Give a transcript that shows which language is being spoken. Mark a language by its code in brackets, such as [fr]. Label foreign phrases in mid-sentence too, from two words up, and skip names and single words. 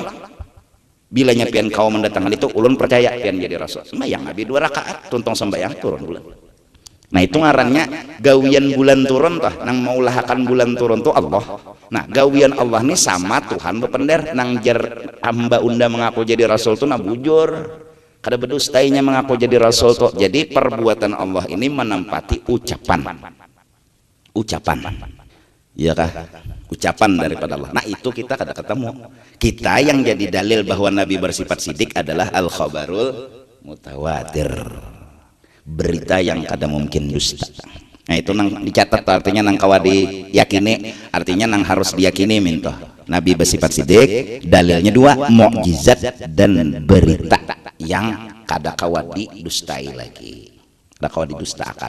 [bjn] Bilanya pian kau mendatangkan itu, ulun percaya pian jadi rasul. Sembayang Nabi 2 rakaat, tuntong sembayang turun bulan. Nah itu ngarannya gawian bulan turun toh, nang maulahakan bulan turun tuh Allah. Nah gawian Allah nih sama Tuhan bepender, nang jar hamba unda mengaku jadi rasul tuh nah bujur, kada berdustainya mengaku jadi rasul tuh. [id] Jadi perbuatan Allah ini menempati ucapan, ya kah? Ucapan daripada Allah. [bjn] Nah itu kita kada ketemu. [id] Kita yang jadi dalil bahwa Nabi bersifat sidik adalah [ar] الخبر المتواتر, [bjn] berita yang kada mungkin dusta. Nah itu nang dicatat, artinya nang kawa diyakini, artinya nang harus diyakini minta Nabi bersifat sidik. Dalilnya 2, mukjizat dan berita yang kada kawa didustai lagi, kada kawa didustakan.